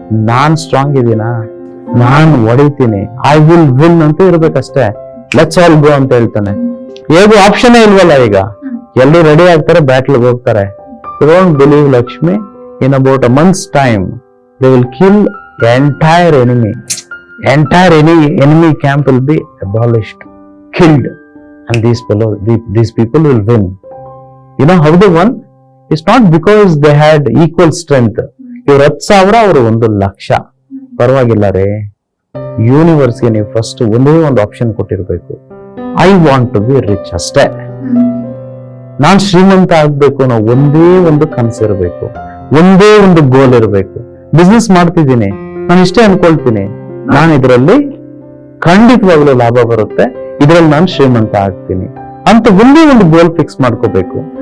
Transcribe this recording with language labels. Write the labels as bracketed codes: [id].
[kn] ನಾನ್ strong ಇದೀನಾ, ನಾನ್ ಹೊಡಿತೀನಿ, [en] I will win [kn] ಅಂತ ಇರ್ಬೇಕಷ್ಟೇ. [en] let's all go [kn] ಅಂತ ಹೇಳ್ತಾನೆ. ಹೇಗೂ ಆಪ್ಷನ್ ಇಲ್ವಲ್ಲ, ಈಗ ಎಲ್ಲರೂ ರೆಡಿ ಆಗ್ತಾರೆ, ಬ್ಯಾಟ್ಲ್ ಹೋಗ್ತಾರೆ. [en] You don't believe Lakshmi, in about a months time they will kill entire enemy. Entire enemy camp will be abolished, killed, and these people will win. You know how they won? It's not because they had equal strength. [kn] ಇವ್ರು 10,000, ಅವರು 1,00,000. ಪರವಾಗಿಲ್ಲ ರೇ, ಯೂನಿವರ್ಸ್ಗೆ ನೀವು first ಒಂದೇ ಒಂದು option ಕೊಟ್ಟಿರ್ಬೇಕು. [en] I want to be rich [kn] ಅಷ್ಟೇ. ನಾನ್ ಶ್ರೀಮಂತ ಆಗ್ಬೇಕು ಅನ್ನೋ ಒಂದೇ ಒಂದು ಕನಸಿರ್ಬೇಕು, ಒಂದೇ ಒಂದು ಗೋಲ್ ಇರಬೇಕು. ಬಿಸ್ನೆಸ್ ಮಾಡ್ತಿದ್ದೀನಿ, ನಾನು ಇಷ್ಟೇ ಅನ್ಕೊಳ್ತೀನಿ, ನಾನು ಇದರಲ್ಲಿ ಖಂಡಿತವಾಗ್ಲೂ ಲಾಭ ಬರುತ್ತೆ, ಇದರಲ್ಲಿ ನಾನು ಶ್ರೀಮಂತ ಆಗ್ತೀನಿ ಅಂತ ಒಂದೇ ಒಂದು ಗೋಲ್ ಫಿಕ್ಸ್ ಮಾಡ್ಕೋಬೇಕು.